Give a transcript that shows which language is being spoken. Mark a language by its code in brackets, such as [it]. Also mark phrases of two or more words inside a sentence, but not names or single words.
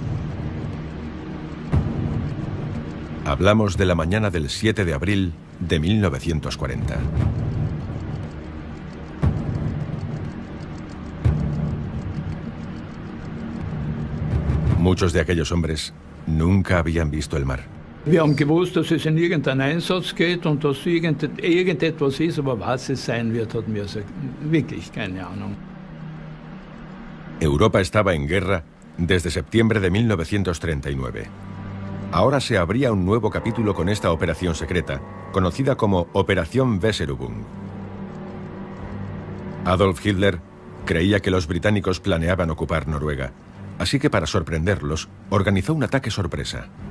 [es] Hablamos de la mañana del 7 de abril de 1940. Muchos de aquellos hombres nunca habían visto el mar. [de] Wir haben gewusst, dass es in irgendeinen Einsatz geht und dass irgendetwas ist, aber was es sein wird, hatten wir wirklich keine Ahnung. [es] Europa estaba en guerra desde septiembre de 1939. Ahora se abría un nuevo capítulo con esta operación secreta, conocida como Operación Weserübung. Adolf Hitler creía que los británicos planeaban ocupar Noruega, así que para sorprenderlos, organizó un ataque sorpresa.